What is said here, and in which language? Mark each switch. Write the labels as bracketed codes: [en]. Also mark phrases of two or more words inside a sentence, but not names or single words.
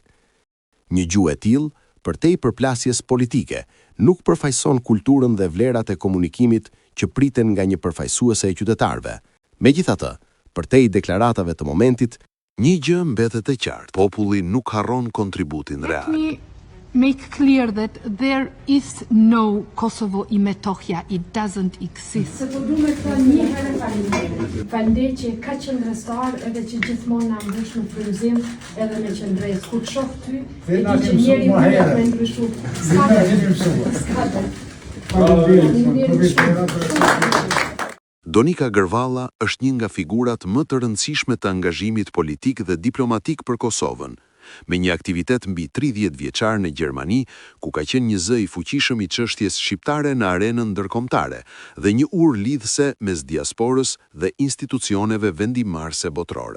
[sq] Një gjuhë e tillë, përtej përplasjes politike, nuk përfaqëson kulturën dhe vlerat e komunikimit që priten nga një përfaqësuese e qytetarëve. Megjithatë, përtej deklaratave të momentit, një gjë mbetet e qartë: populli nuk harron kontributin real. [en] Make clear that there is no Kosovo i Metohja, it doesn't exist. [sq] Se po du me këta një herë faleminderit që ka qëndrestar edhe që gjithmonë na mbush në frymëzim edhe me qëndres. Kur të shoh ty, e di që njeri mund me ndryshu. Donika Gërvalla është një nga figurat më të rëndësishme të angazhimit politik dhe diplomatik për Kosovën, me një aktivitet mbi 30 vjeçar në Gjermani, ku ka qenë një zë i fuqishëm i çështjes shqiptare në arenën ndërkombëtare dhe një urë lidhëse mes diasporës dhe institucioneve vendimmarrëse botërore.